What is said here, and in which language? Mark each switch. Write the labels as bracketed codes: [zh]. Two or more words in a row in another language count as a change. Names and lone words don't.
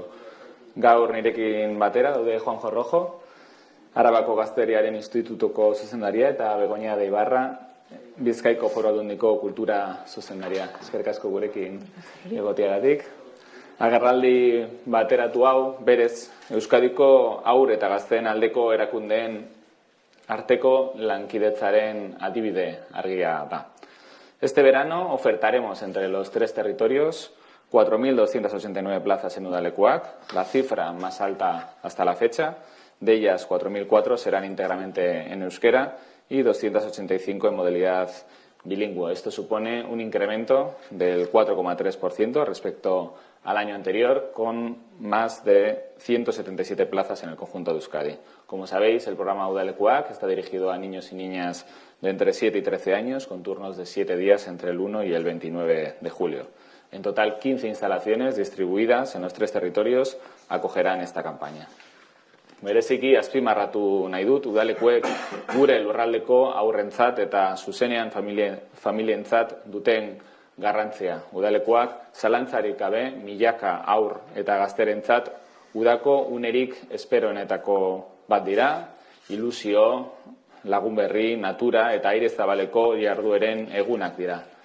[eu] Gaur nirekin batera daude Juanjo Rojo, Arabako Gazteriaren Institutuko zuzendaria, eta Begoña de Ibarra, Bizkaiko Foru Aldundiko kultura zuzendaria. Eskerrik asko gurekin egoteagatik. Agerraldi bateratu hau, berez, Euskadiko haur eta gazteen aldeko erakundeen arteko lankidetzaren adibide argia da. [es] Este verano ofertaremos entre los 3 territorios 4.289 plazas en udalekuak, la cifra más alta hasta la fecha. De ellas, 4.004 serán íntegramente en euskera y 285 en modalidad bilingüe. Esto supone un incremento del 4,3% respecto al año anterior, con más de 177 plazas en el conjunto de Euskadi. Como sabéis, el programa Udalekuak está dirigido a niños y niñas de entre 7 y 13 años, con turnos de 7 días entre el 1 y el 29 de julio. En total, 15 instalaciones distribuidas en los 3 territorios acogerán esta campaña. [eu] Bereziki azpimarratu nahi dut, udalekuek gure lurraldeko aurrentzat eta zuzenean familientzat duten garrantzia. Udalekuak zalantzarik gabe milaka aur eta gazterentzat udako unerik esperoenetako bat dira, ilusio, lagun berri, natura eta aire zabaleko jardueren egunak dira.